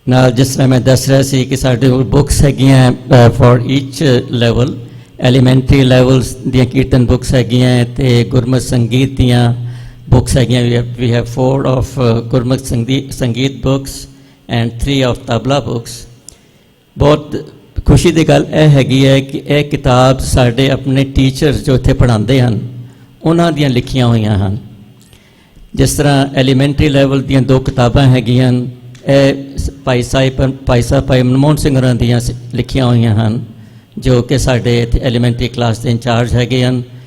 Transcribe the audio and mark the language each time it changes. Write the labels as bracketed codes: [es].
[pa] Now ਜਿਸ ਤਰ੍ਹਾਂ ਮੈਂ ਦੱਸ ਰਿਹਾ ਸੀ ਕਿ ਸਾਡੇ ਕੋਲ ਬੁੱਕਸ ਹੈਗੀਆਂ [en] for each level. [pa] Elementary levels ਦੀਆਂ ਕੀਰਤਨ ਬੁੱਕਸ ਹੈਗੀਆਂ ਤੇ ਗੁਰਮਤਿ ਸੰਗੀਤ ਦੀਆਂ books again. [en] We have 4 of Gurmukh Sangeet books and 3 of tabla books. [hi] बहुत खुशी [pa] ਦੀ ਗੱਲ ਇਹ ਹੈਗੀ ਹੈ ਕਿ ਇਹ ਕਿਤਾਬ ਸਾਡੇ ਆਪਣੇ ਟੀਚਰਸ ਜੋ ਇੱਥੇ ਪੜ੍ਹਾਉਂਦੇ ਹਨ ਉਹਨਾਂ ਦੀਆਂ ਲਿਖੀਆਂ ਹੋਈਆਂ ਹਨ. ਜਿਸ ਤਰ੍ਹਾਂ ਐਲੀਮੈਂਟਰੀ ਲੈਵਲ ਦੀਆਂ 2 ਕਿਤਾਬਾਂ ਹੈਗੀਆਂ, ਇਹ ਭਾਈ ਸਾਹਿਬ ਮਨਮੋਹਨ ਸਿੰਘ ਹੋਰਾਂ ਦੀਆਂ ਲਿਖੀਆਂ ਹੋਈਆਂ ਹਨ ਜੋ ਕਿ ਸਾਡੇ ਇੱਥੇ ਐਲੀਮੈਂਟਰੀ ਕਲਾਸ ਦੇ ਇੰਚਾਰਜ ਹੈਗੇ ਹਨ.